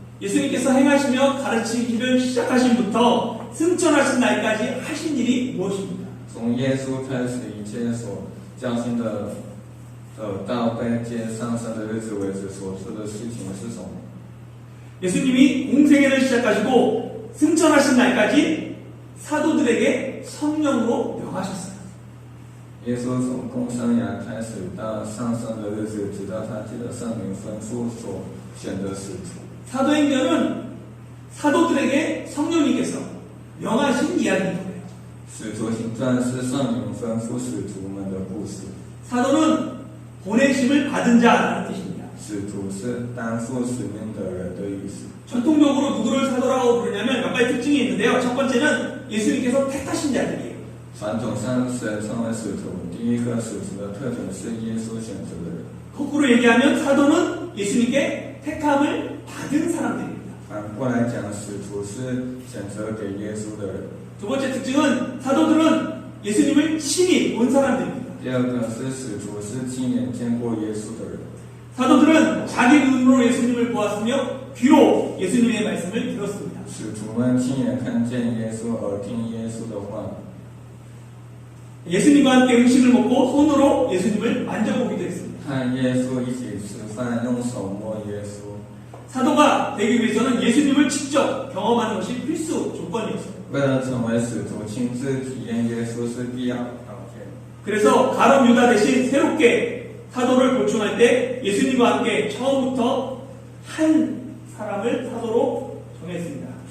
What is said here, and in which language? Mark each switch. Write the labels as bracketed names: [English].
[Korean] 예수님께서 행하시며 가르치기를 시작하신부터 승천하신 날까지 하신 일이 무엇입니까? [Chinese] 从耶稣开始一切所教训的，到被接上升的日子为止所做的事情是什么？ [Korean] 예수님이 공생애를 시작하시고 승천하신 날까지 사도들에게 성령으로 명하셨어요. [Chinese] 耶稣从共生涯开始到上升的日子，直到他记得圣灵吩咐所选的使徒。 [Korean] 사도행전은 사도들에게 성령님께서 명하신 이야기입니다. [Chinese] 使徒行传是圣灵吩咐使徒们的故事。 [Korean] 사도는 보내심을 받은 자라는 뜻입니다. [Chinese] 使徒是担负使命的人的意思。 [Korean] 전통적으로 누구를 사도라고 부르냐면 몇 가지 특징이 있는데요. 첫 번째는 예수님께서 택하신 자들이에요. [Chinese] 传统上谁称为使徒？第一个使徒的特征是耶稣选择的人。 [Korean] 거꾸로 얘기하면 사도는 예수님께 택함을 받은 사람들입니다. [Chinese] 反过来讲，使徒是选择给耶稣的人。 [Korean] 두 번째 특징은 사도들은 예수님을 친히 본 사람들입니다. [Chinese] 第二个是使徒是亲眼见过耶稣的人， [Korean] 사도들은 자기 눈으로 예수님을 보았으며 귀로 예수님의 말씀을 들었습니다. [Chinese] 使徒们亲眼看见耶稣，耳听耶稣的话。 [Korean] 예수님과 함께 음식을 먹고 손으로 예수님을 만져보기도 했습니다. [Chinese] 和耶稣一起吃饭，用手摸耶稣。 [Korean] 사도가 되기 위해서는 예수님을 직접 경험하는 것이 필수 조건이었어요. [Chinese] 为了成为使徒，亲自体验耶稣是必要的条件。 [Korean] 그래서 가룟 유다 대신 새롭게 사도를 보충할 때 예수님과 함께 처음부터 한 사람을 사도로 정했습니다.